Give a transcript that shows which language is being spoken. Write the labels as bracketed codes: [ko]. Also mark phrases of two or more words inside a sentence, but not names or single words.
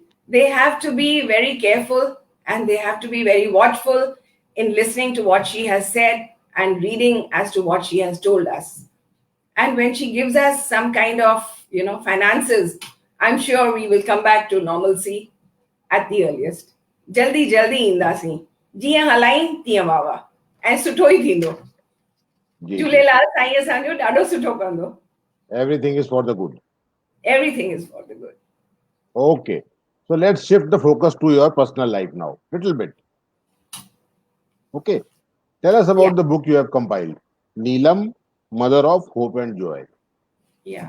[en] They have to be very careful and they have to be very watchful in listening to what she has said and reading as to what she has told us. And when she gives us some kind of, finances, I'm sure we will come back to normalcy at the earliest. [sd] जल्दी जल्दी ईंदासीं. जीअं हलायूं तीअं वाह. ऐं सुठो ई थींदो. जी, जी. झूलेलाल साईं असांजो ॾाढो सुठो कंदो. [en] Everything is for the good. Everything is for the good. Okay. So let's shift the focus to your personal life now. Little bit. Okay. Tell us Yeah, about the book you have compiled. Neelam, Mother of Hope and Joy. yeah.